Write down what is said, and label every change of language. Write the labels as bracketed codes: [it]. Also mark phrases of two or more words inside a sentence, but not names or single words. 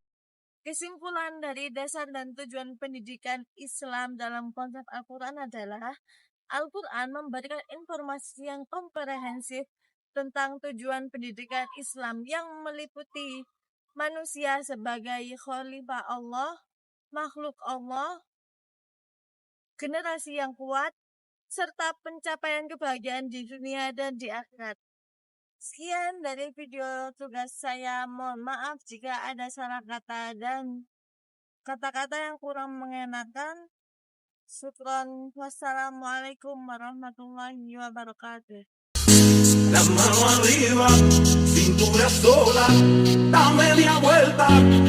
[id] Kesimpulan dari dasar dan tujuan pendidikan Islam dalam konsep Al-Quran adalah Al-Quran memberikan informasi yang komprehensif tentang tujuan pendidikan Islam yang meliputi manusia sebagai khalifah Allah, makhluk Allah, generasi yang kuat, serta pencapaian kebahagiaan di dunia dan di akhirat. Sekian dari video tugas saya. Mohon maaf jika ada salah kata dan kata-kata yang kurang mengenakan. Syukron. [ar] والسلام عليكم ورحمة الله وبركاته. [es] Las manos arriba, cintura sola, dame media vuelta.